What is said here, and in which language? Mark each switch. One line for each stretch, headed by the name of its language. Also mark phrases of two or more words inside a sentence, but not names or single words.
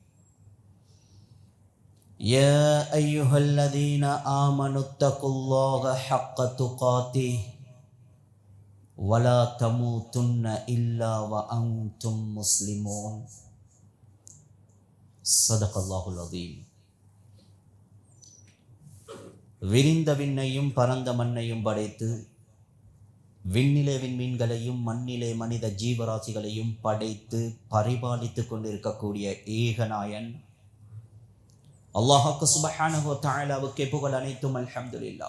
Arabic: يا أيها الذين آمنوا اتقوا الله حق تقاته ولا تموتن إلا وأنتم مسلمون صدق الله العظيم.
Tamil: விரிந்த விண்ணையும் பரந்த மண்ணையும் படைத்து விண்ணிலே விண்மீன்களையும் மண்ணிலே மனித ஜீவராசிகளையும் படைத்து பரிபாலித்து கொண்டிருக்கக்கூடிய ஏகநாயன்
Arabic: الله سبحانه وتعالى
Tamil: புகழ் அனைத்தும் அல்ஹம்துலில்லாஹ்.